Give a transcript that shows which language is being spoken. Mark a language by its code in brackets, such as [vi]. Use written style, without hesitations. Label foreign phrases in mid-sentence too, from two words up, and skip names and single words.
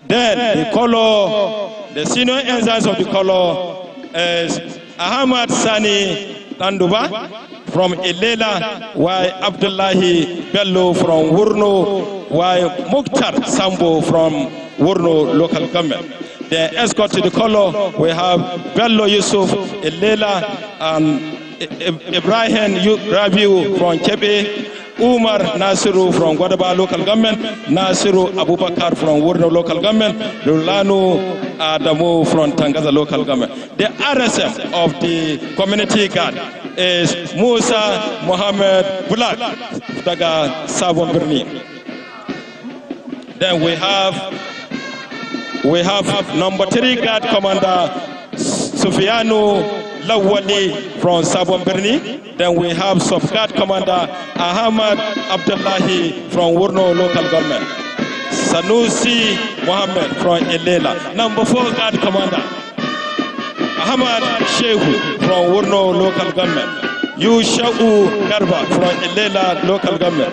[en] Then the color, the senior ensigns of the color is Ahmad Sani Tanduba from Ilela, while Abdullahi Bello from Wurno, while Mukhtar Sambo from Wurno local government. The escort to the color, we have Bello Yusuf, Ilela, and Ibrahim Rabiu from Kebe, Umar Nasiru from Guadaba local government, Nasiru Abubakar from Wurno local government, Lulanu Adamu from Tangaza local government. The RSM of the community guard is Musa Mohammed Bulak, Daga Sabon Birni. Then we have number 3 guard commander Sufianu Lawali from Sabon Birni. Then we have sub-guard commander Ahmad Abdullahi from Wurno local government. Sanusi Mohammed from Ilela. Number 4 guard commander Ahmad Shehu from Wurno local government. Yushau Garba from Ilela local government.